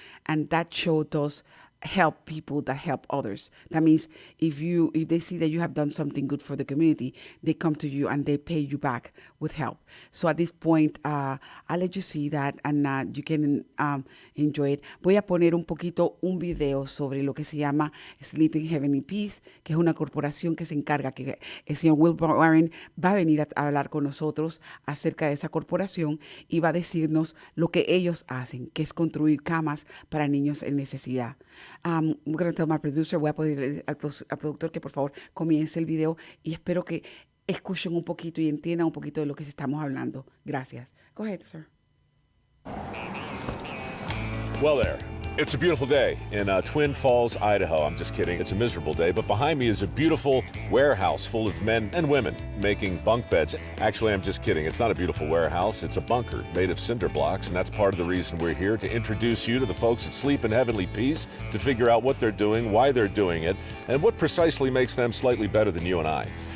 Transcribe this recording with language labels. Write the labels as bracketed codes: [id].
[en] And that show does help people that help others. That means if they see that you have done something good for the community, they come to you and they pay you back with help. So at this point, I'll let you see that and you can enjoy it. [es] Voy a poner un video sobre lo que se llama Sleeping Heavenly Peace, que es una corporación que se encarga, que el señor willwarren va a venir a hablar con nosotros acerca de esa corporación y va a decirnos lo que ellos hacen, que es construir camas para niños en necesidad. [en] I'm going to tell my producer, [es] voy a pedirle al productor que por favor comience el video y espero que escuchen un poquito y entiendan un poquito de lo que estamos hablando. Gracias. [en] Go ahead, sir. Well there, it's a beautiful day in Twin Falls, Idaho. I'm just kidding, it's a miserable day, but behind me is a beautiful warehouse full of men and women making bunk beds. Actually, I'm just kidding, it's not a beautiful warehouse, it's a bunker made of cinder blocks, and that's part of the reason we're here, to introduce you to the folks at Sleep in Heavenly Peace, to figure out what they're doing, why they're doing it, and what precisely makes them slightly better than you and I.